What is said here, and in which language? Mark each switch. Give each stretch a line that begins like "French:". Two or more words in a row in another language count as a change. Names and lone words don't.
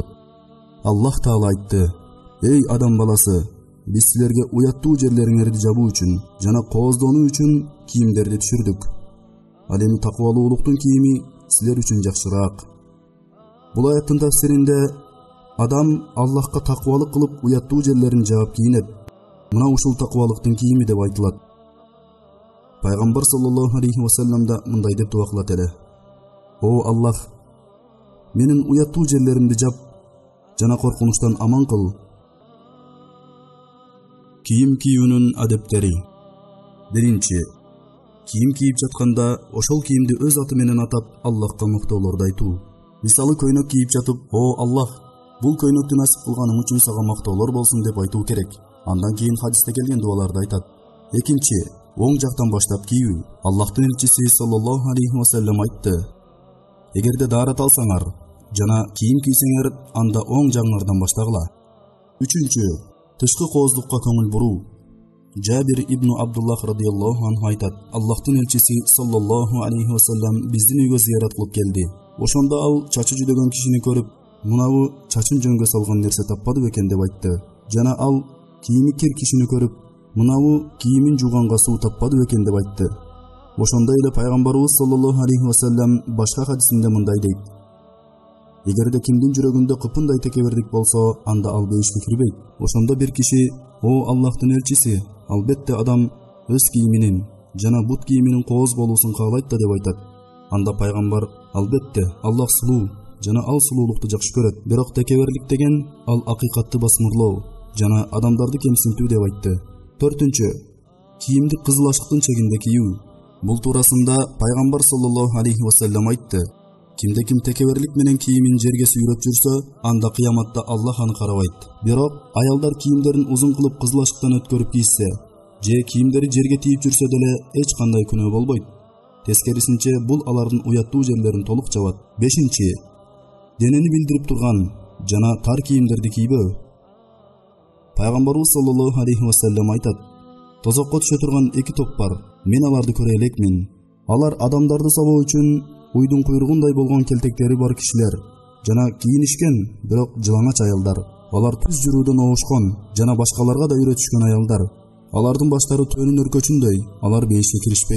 Kyrgyz: Аллах Таала айтты: Эй адам баласы, биз силерге уяттуу жерлериңерди жабуу үчүн жана кооздонуу үчүн кийимдерди түшүрдүк. Ал эми такыбалуулуктун кийими силер үчүн жакшыраак. Бул аяттын тафсиринде адам Аллахка такыбалык кылып уяттуу жерлерин жаап кийинет. Мына ушул такыбалыктын кийими деп айтылат. Пайгамбар
Arabic: صلى الله عليه وسلم
Kyrgyz: да мындай деп дуа кылат эле: О Аллах, менин уяттуу жерлеримди жап жана коркунучтан аман кыл. Кийим кийүүнүн адептери. Биринчи, кийим кийип жатканда ошол кийимди өз аты менен атап Аллахка мактоолорду айтуу. Мисалы көйнөк кийип жатып: О Аллах, бул көйнөктү насип кылганың үчүн сага мактоолор болсун деп айтуу керек. Андан кийин хадисте келген дуаларды айтат. Экинчи, оң жактан баштап кийүү. Аллахтын элчиси
Arabic: صلى الله عليه وسلم
Kyrgyz: айтты: Эгерде даарат алсаңар жана кийим кийсеңер, анда оң жагыңардан баштагыла. Үчүнчү, тышкы кооздукка көңүл буруу. Жабир ибн Абдуллах
Arabic: رضي الله عنه
Kyrgyz: айтат: Аллахтын элчиси
Arabic: صلى الله عليه وسلم
Kyrgyz: биздин үйгө зыярат кылып келди. Ошондо ал чачы жүдөгөн кишини көрүп, мунабы чачын жөнгө салган нерсе таппады бекен деп айтты. Жана ал кийими кир кишини көрүп, мунабы кийимин жууганга суу таппады бекен деп айтты. Ошондой эле пайгамбарыбыз
Arabic: صلى الله عليه وسلم
Kyrgyz: башка хадисинде мындай дейт: Эгерде кимдин жүрөгүндө кыпындай текебердик болсо, анда ал бейишке кирбейт. Ошондо бир киши: "О Аллахтын элчиси, албетте адам өз кийиминин жана бут кийиминин кооз болуусун каалайт да" деп айтат. Анда пайгамбар: "Албетте, Аллах сулуу жана ал сулуулукту жакшы көрөт. Бирок текеберлик деген ал акыйкатты басмырлоо жана адамдарды кемсинтүү" деп айтты. 4. Кийимди кызыл ашыктын чегинде кийүү. Бул туурасында пайгамбар
Arabic: صلى الله عليه وسلم
Kyrgyz: айтты: Кимде ким текеберлик менен кийимин жерге сүйрөп жүрсө, анда кыяматта Аллах аны карабайт. Бирок аялдар кийимдерин узун кылып кызыл ашыктан өткөрүп кийсе, же кийимдери жерге тийип жүрсө деле эч кандай күнөө болбойт. Тескерисинче, бул алардын уяттуу жерлерин толук жабат. 5. Денени билдирип турган жана тар кийимдерди кийбөө. Пайгамбарыбыз
Arabic: صلى الله عليه وسلم
Kyrgyz: айтат: Тозокко түшө турган эки топ бар. Мен аларды көрө элекмин. Алар адамдарды сабоо үчүн уйдун куйругундай болгон келтектери бар кишилер жана кийинишкен, бирок жылаңач аялдар. Алар түз жүрүүдөн оошкон жана башкаларга да үйрөтүшкөн аялдар. Алардын баштары төөнүн өркөчүндөй, алар бейишке киришпейт.